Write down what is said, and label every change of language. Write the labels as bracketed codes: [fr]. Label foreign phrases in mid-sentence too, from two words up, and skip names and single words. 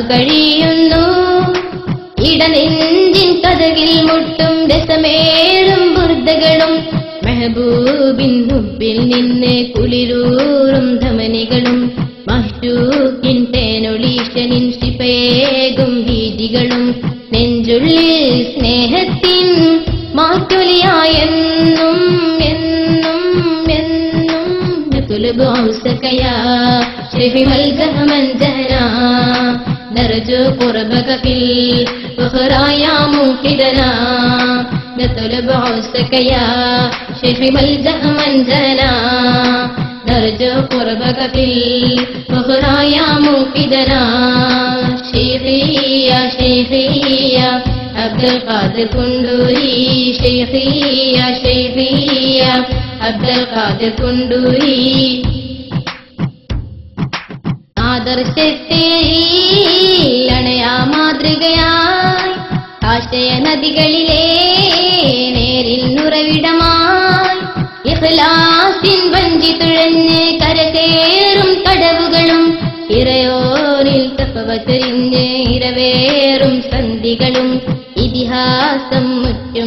[ml] കഴിയുന്നു ഇടനെഞ്ചിൻ കഥകിൽ മുട്ടും രസമേറും ബുർദകളും മെഹബൂബിൻ ഹുബിൽ നിന്ന് കുളിരൂറും ധമനികളും മഹ്ജൂക്കിൻ തേനൊളീശനിൻ ശിപയേകും ഭീതികളും നെഞ്ചുള്ളിൽ സ്നേഹത്തിൻ മാറ്റൊലിയായെന്നും എന്നും എന്നും [ar] نطلب غوثك يا شيخ ملجأ من جأنا نرجو قربك في الأخرى يا منقذنا نطلب غوثك يا شيخ ملجأ من جأنا نرجو قربك في الأخرى يا منقذنا شيخي يا شيخي يا عبد القادر كندوري شيخي يا شيخي يا عبد القادر كندوري [ml] ആദർശത്തിൽ അണയാ മാതൃകയായി ആശയ നദികളിലെ നേരിൽ ഉറവിടമായി ഇഖ്ലാസിൻ വഞ്ചി തുഴഞ്ഞ് കരകേറും കടവുകളും ഇറയോരിൽ തപവചരിഞ്ഞ് ഇരവേറും സന്ധികളും ഇതിഹാസം മുറ്റും